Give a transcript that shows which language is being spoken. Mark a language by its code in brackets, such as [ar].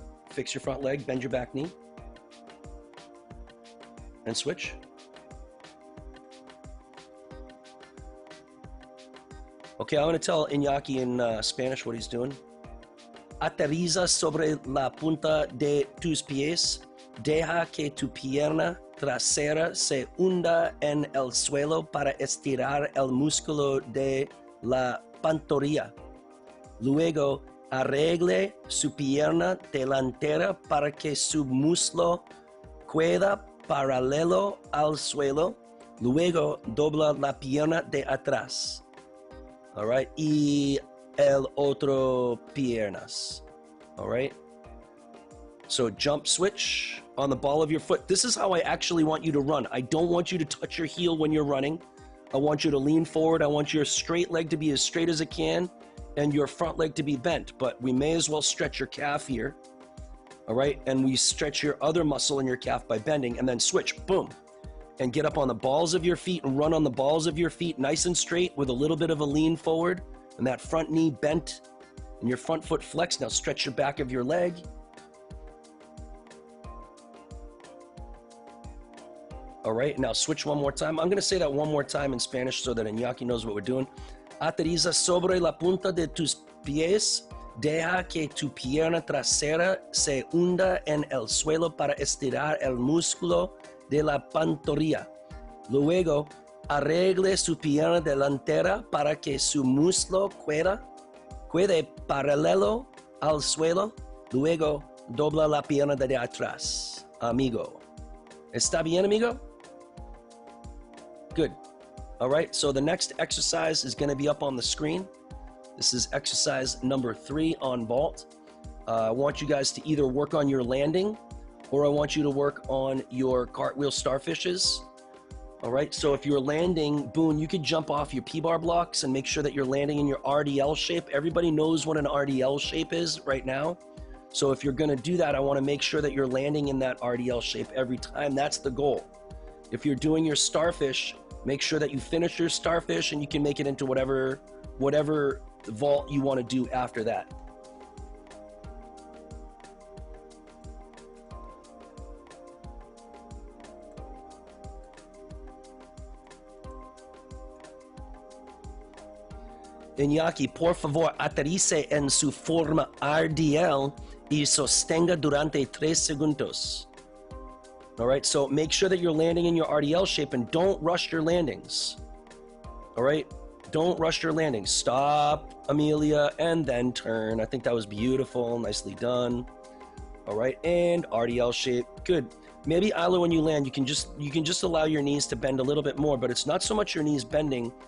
[en] Fix your front leg, bend your back knee. And switch. Okay, I'm going to tell Iñaki in Spanish what he's doing. [es] Aterriza sobre la punta de tus pies. Deja que tu pierna trasera se hunda en el suelo para estirar el músculo de la pantorrilla. Luego, arregle su pierna delantera para que su muslo quede paralelo al suelo. Luego, dobla la pierna de atrás. [en] All right, [es] y el otro piernas. [en] All right. So jump, switch on the ball of your foot. This is how I actually want you to run. I don't want you to touch your heel when you're running. I want you to lean forward. I want your straight leg to be as straight as it can and your front leg to be bent. But we may as well stretch your calf here. All right, and we stretch your other muscle in your calf by bending and then switch, boom. And get up on the balls of your feet and run on the balls of your feet nice and straight with a little bit of a lean forward and that front knee bent and your front foot flexed. Now stretch your back of your leg. All right, now switch one more time. I'm gonna say that one more time in Spanish so that Iñaki knows what we're doing. [es] Aterriza sobre la punta de tus pies. Deja que tu pierna trasera se hunda en el suelo para estirar el músculo de la pantorrilla. Luego, arregle su pierna delantera para que su muslo quede paralelo al suelo. Luego, dobla la pierna de atrás. Amigo. ¿Está bien, amigo? [en] Good. All right, so the next exercise is going to be up on the screen. This is exercise number 3 on vault. I want you guys to either work on your landing or I want you to work on your cartwheel starfishes. All right, so if you're landing, Boone, you could jump off your P-bar blocks and make sure that you're landing in your RDL shape. Everybody knows what an RDL shape is right now. So if you're gonna do that, I wanna make sure that you're landing in that RDL shape every time. That's the goal. If you're doing your starfish, Make sure that you finish your starfish and you can make it into whatever vault you want to do after that. [es] Iñaki, por favor, aterrice en su forma RDL y sostenga durante 3 segundos. [en] All right, so make sure that you're landing in your RDL shape and don't rush your landings. All right, don't rush your landings. Stop, Amelia, and then turn. I think that was beautiful, nicely done. All right, and RDL shape, good. Maybe, Isla, when you land, you can just allow your knees to bend a little bit more, but it's not so much your knees bending.